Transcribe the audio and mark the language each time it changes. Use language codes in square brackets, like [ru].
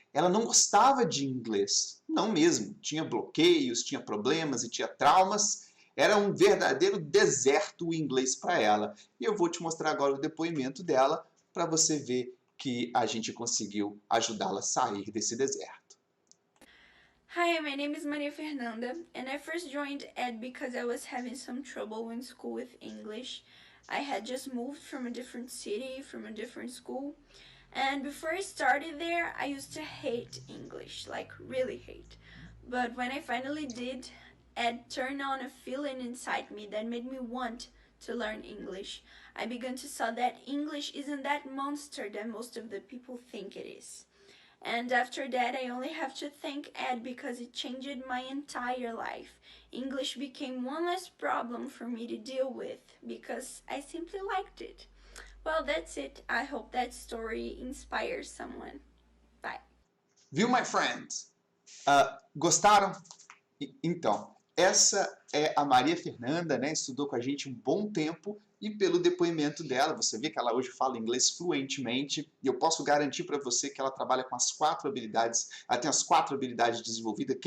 [pt] Ela não gostava de inglês, não mesmo. Tinha bloqueios, tinha problemas e tinha traumas. Era um verdadeiro deserto o inglês para ela. E eu vou te mostrar agora o depoimento dela para você ver que a gente conseguiu ajudá-la a sair desse deserto. [en] Hi, my name is Maria Fernanda, and I first joined ED because I was having some trouble in school with English. I had just moved from a different city, from a different school, and before I started there, I used to hate English, like really hate. But when I finally did, ED turned on a feeling inside me that made me want to learn English. I began to saw that English isn't that monster that most of the people think it is. And after that, I only have to thank Ed because it changed my entire life. English became one less problem for me to deal with because I simply liked it. Well, that's it. I hope that story inspires someone. Bye. [pt] Viu, [en] my friends? [pt] Gostaram? Então, essa é a Maria Fernanda, né? Estudou com a gente um bom tempo e pelo depoimento dela, você vê que ela hoje fala inglês fluentemente e eu posso garantir para você que ela trabalha com as 4 habilidades, ela tem as 4 habilidades desenvolvidas.